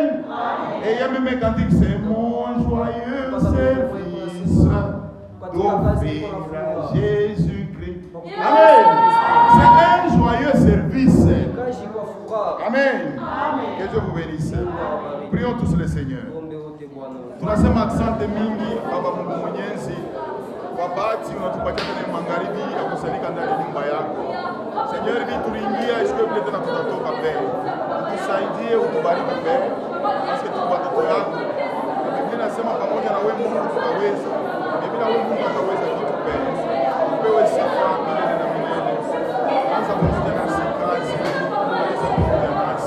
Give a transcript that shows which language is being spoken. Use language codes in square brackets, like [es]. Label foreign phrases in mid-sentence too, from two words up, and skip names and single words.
[fr] Et il y a même un cantique, c'est mon joyeux service d'offrir à Jésus-Christ. Amen. C'est un joyeux service. Amen. Que Dieu vous bénisse. Prions tous le Seigneur. [sw] Tunasema asante mingi Baba Mungu Mwenyezi kwa bahati unatupatia tena magharibi ya kusalika ndani ya nyumba yako. Seigneur, hivi tuliingia isiwe vile tena tutatoka mbele. Utusaidie, utubariki mbele. [fr] Parce que [sw] tuko watoto yako. Na Biblia inasema pamoja na wewe Mungu tutaweza. Bila wewe Mungu tutaweza kitu mbele. Upewe sifa milele na milele. Anza pamoja nasi kazi. Anza pamoja nasi.